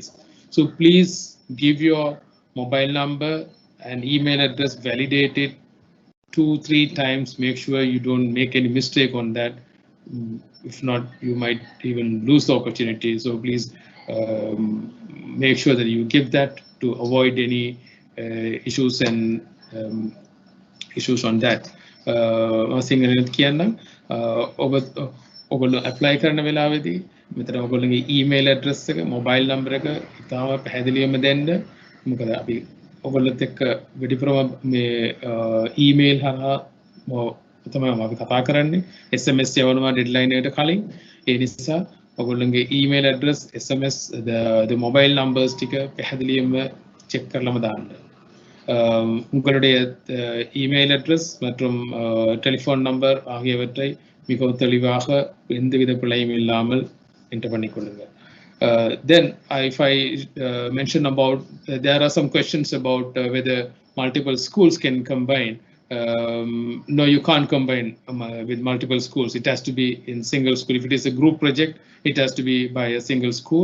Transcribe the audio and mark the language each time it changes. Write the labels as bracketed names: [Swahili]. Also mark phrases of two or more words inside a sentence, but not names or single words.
[English] So please give your mobile number and email address validated 2-3 times. Make sure you don't make any mistake on that. If not, you might even lose the opportunity. So please make sure that you give that to avoid any issues and issues on that. [Sinhala] සිංහලෙන් කියන්නම් ඔයගොල්ලෝ apply කරන වෙලාවේදී මෙතන ඔයගොල්ලෝගේ [English] email address [Sinhala] එක, [English] mobile number [Sinhala] එක ඉතාම පැහැදිලිවම දෙන්න. මොකද අපි ඔයගොල්ලොත් එක්ක වැඩිපුරම මේ email හරහා තමයි අපි කතා කරන්නේ. SMS යවනවා deadline එකට කලින්. ඒ නිසා ඔයගොල්ලන්ගේ [English] email address, SMS, the mobile numbers [Sinhala] ටික පැහැදිලිවම check කරලම දාන්න. [Tamil] உங்களுடைய [English] email address [Tamil] மற்றும் [English] telephone number [Tamil] ஆகியவற்றை மிகவும் தெளிவாக எந்தவித பிழையும் இல்லாமல் enter பண்ணிக்கொள்ளுங்க. [English] Then if I mention about there are some questions about whether multiple schools can combine. No, you can't combine with multiple schools. It has to be in single school. If it is a group project, it has to be by a single school.